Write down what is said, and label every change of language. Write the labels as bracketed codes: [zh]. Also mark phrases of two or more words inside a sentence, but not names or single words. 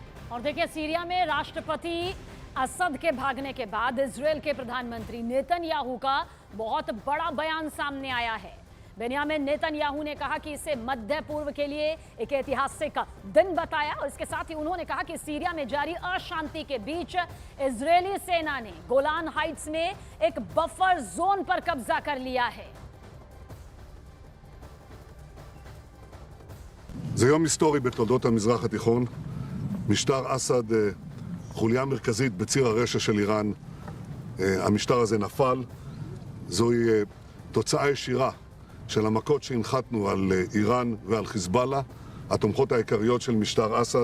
[hi] और देखिए, सीरिया में राष्ट्रपति असद के भागने के बाद इजरायल के प्रधानमंत्री नेतन्याहू का बहुत बड़ा बयान सामने आया है। बेन्यामिन नेतन्याहू ने कहा कि इसे मध्य पूर्व के लिए एक ऐतिहासिक दिन बताया और इसके साथ ही उन्होंने कहा कि सीरिया में जारी अशांति के बीच इजरायली सेना ने गोलान हाइट्स में एक [en] buffer zone [hi] पर कब्जा कर लिया है। [he] זה יום היסטורי בתולדות המזרח התיכון. משטר אסד חוליה מרכזית בציר הרשע של איראן. המשטר הזה נפל. זוהי תוצאה ישירה של המכות שהנחתנו על איראן ועל חיזבאללה, התומכות העיקריות של משטר אסד.